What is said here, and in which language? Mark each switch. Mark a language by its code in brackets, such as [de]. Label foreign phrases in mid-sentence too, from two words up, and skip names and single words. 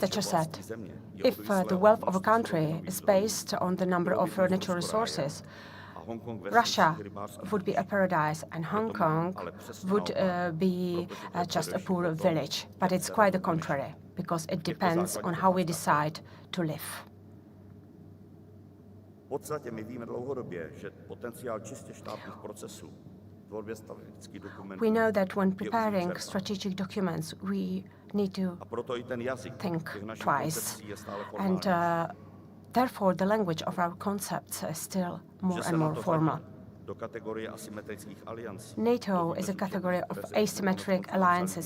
[en] Thatcher said, if the wealth of a country is based on the number of natural resources, Russia would be a paradise and Hong Kong would be just a poor village. But it's quite the contrary, because it depends on how we decide to live. [cs] V podstatě my víme dlouhodobě, že potenciál čistě štátních procesů, tvorbě strategických dokumentů. [en] We know that when preparing strategic documents, we need to think twice, and therefore the language of our concepts is still more and more formal. NATO is a category of asymmetric alliances.